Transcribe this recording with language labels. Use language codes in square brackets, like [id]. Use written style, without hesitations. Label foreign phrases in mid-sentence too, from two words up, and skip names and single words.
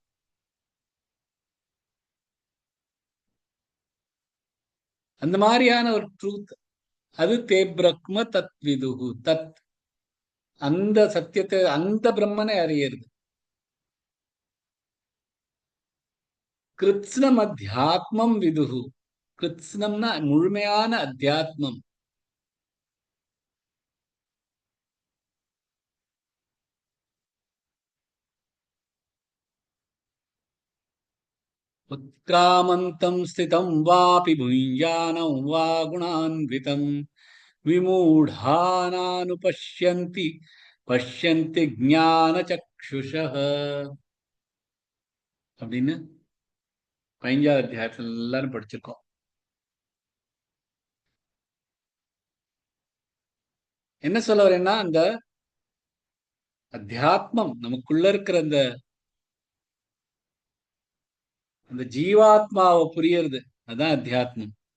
[ta] அந்த மாதிரியான ஒரு ட்ரூத், அது [sa] ते ब्रह्म तद् विदुः. [ta] தத், அந்த சத்தியத்தை, அந்த பிரம்மனை அறியறது. [sa] कृत्स्नम् अध्यात्मं विदुः. [ta] கிருத்ஸ்னம்னா முழுமையான அத்தியாத்மம். [sa] उत्क्रामन्तं स्थितं वापि भुञ्जानं वा गुणान्वितं विमूढानानुपश्यन्ति पश्यन्ति ஞானசக்ஷுஷः [ta] அப்படின்னு 15வது அத்தியாயத்துல எல்லாரும் படிச்சிருக்கோம். என்ன சொல்ல வரேன்னா, அந்த அத்தியாத்மம் நமக்குள்ள இருக்கிற அந்த அந்த ஜீவாத்மாவை புரியறது, அதான் அத்தியாத்மம்.